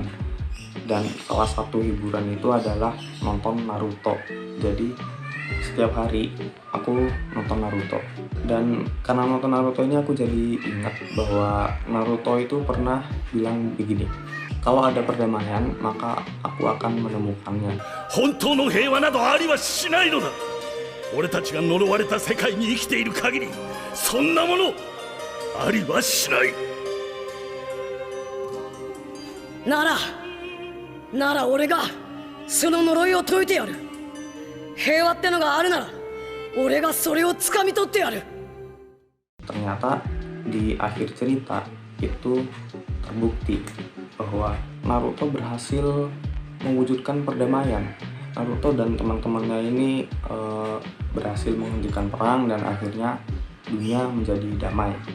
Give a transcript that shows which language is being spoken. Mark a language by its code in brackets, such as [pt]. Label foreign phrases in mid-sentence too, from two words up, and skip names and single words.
[id] Dan salah satu hiburan itu adalah nonton Naruto. Jadi setiap hari aku nonton Naruto. Dan karena nonton Naruto ini aku jadi ingat bahwa Naruto itu pernah bilang begini, kalau ada perdamaian maka aku akan menemukannya. [ja] 本当の平和などありはしないのだ。俺たちが呪われた世界に生きている限り、そんなものありはしない。なら俺がその呪いを解いてやる。平和ってのがあるなら俺がそれを掴み取ってやる。 [id] Ternyata di akhir cerita itu terbukti bahwa Naruto berhasil mewujudkan perdamaian. Naruto dan teman-temannya ini berhasil menghentikan perang dan akhirnya dunia menjadi damai.